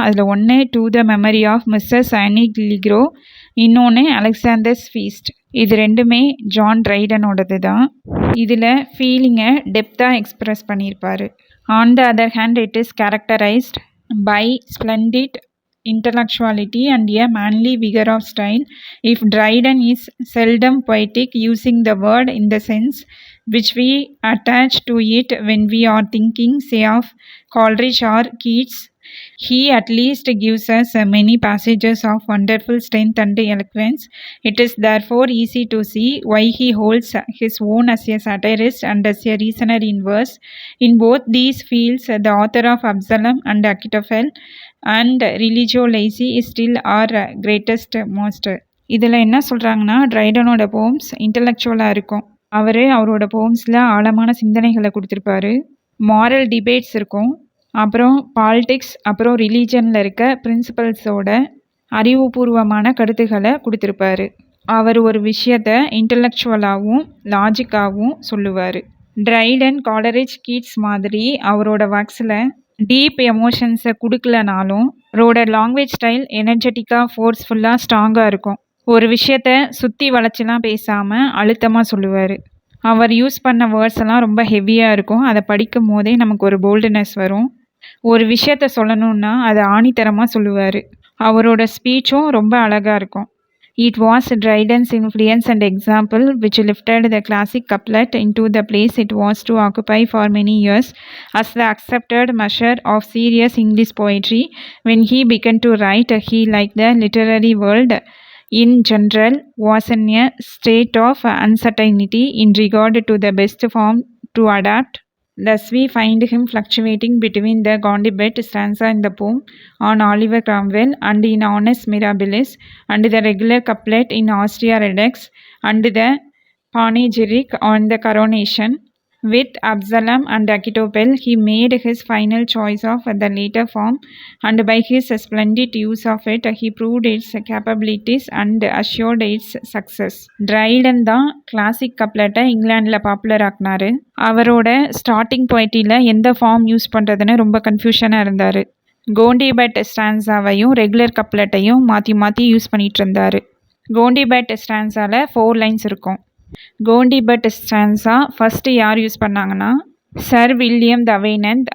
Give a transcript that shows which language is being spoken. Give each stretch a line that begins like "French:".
Tamil: அதில் ஒன்று to the memory of Mrs ஆனி கில்லிக்ரோ, இன்னொன்று அலெக்சாண்டர்ஸ் ஃபீஸ்ட். இது ரெண்டுமே ஜான் ட்ரைடனோடது தான். இதில் ஃபீலிங்கை டெப்த்தாக எக்ஸ்ப்ரெஸ் பண்ணியிருப்பார்.
English: On the other hand it is characterised by splendid intellectuality and a manly vigor of style. If Dryden is seldom poetic, using the word in the sense which we attach to it when we are thinking, say, of Coleridge or Keats, he at least gives us many passages of wonderful strength and eloquence. It is therefore easy to see why he holds his own as a satirist and as a reasoner in verse. In both these fields, the author of Absalom and Achitophel and Religio Laici is still our greatest master.
Tamil: இதில் என்ன சொல்கிறாங்கன்னா ட்ரைடனோட poems இன்டலெக்சுவலாக இருக்கும். அவரோட போம்ஸில் ஆழமான சிந்தனைகளை கொடுத்துருப்பாரு. Moral debates இருக்கும். அப்புறம் பாலிடிக்ஸ், அப்புறம் ரிலீஜனில் இருக்க பிரின்சிபல்ஸோட அறிவுபூர்வமான கருத்துக்களை கொடுத்துருப்பாரு. அவர் ஒரு விஷயத்தை இன்டலெக்சுவலாகவும் லாஜிக்காகவும் சொல்லுவார். ட்ரைடன், காலரிட்ஜ், கீட்ஸ் மாதிரி அவரோட ஒர்க்ஸில் டீப் எமோஷன்ஸை கொடுக்கலனாலும் அவரோட லாங்குவேஜ் ஸ்டைல் எனர்ஜெட்டிக்காக, ஃபோர்ஸ்ஃபுல்லாக, ஸ்ட்ராங்காக இருக்கும். ஒரு விஷயத்த சுற்றி வளைச்சிலாம் பேசாமல் அழுத்தமாக சொல்லுவார். அவர் யூஸ் பண்ண வேர்ட்ஸ் எல்லாம் ரொம்ப ஹெவியாக இருக்கும். அதை படிக்கும் போதே நமக்கு ஒரு போல்டுனஸ் வரும். ஒரு விஷயத்த சொல்லணுன்னா அதை ஆணித்தரமாக சொல்லுவார். அவரோட ஸ்பீச்சும் ரொம்ப அழகாக இருக்கும்.
English: It was Dryden's influence and example which lifted the classic couplet into the place it was to occupy for many years as the accepted measure of serious English poetry. When he began to write, he, like the literary world in general, was in a state of uncertainty in regard to the best form to adapt. Thus we find him fluctuating between the Gondibet stanza in the poem on Oliver Cromwell and in Annus Mirabilis, and the regular couplet in Austria Redux, and the panegyric on the coronation. With Absalom and Achitophel, he made his final choice of the later form, and by his splendid use of it, he proved its capabilities and assured its success.
Tamil: Dryden தான் classic கப்லெட்டை இங்கிலாண்டில் popular ஆக்குனாரு. அவரோட starting பொயட்டியில் எந்த form use பண்ணுறதுன்னு ரொம்ப கன்ஃபியூஷனாக இருந்தார். கோண்டிபட் ஸ்டான்ஸாவையும் regular கப்லெட்டையும் மாற்றி மாற்றி use பண்ணிகிட்டு இருந்தார். கோண்டிபட் ஸ்டான்ஸாவில் 4 லைன்ஸ் இருக்கும். கோண்டிபட் ஸ்டான்ஸா ஃபஸ்ட்டு யார் யூஸ் பண்ணாங்கன்னா சர் வில்லியம் தவைனந்த்.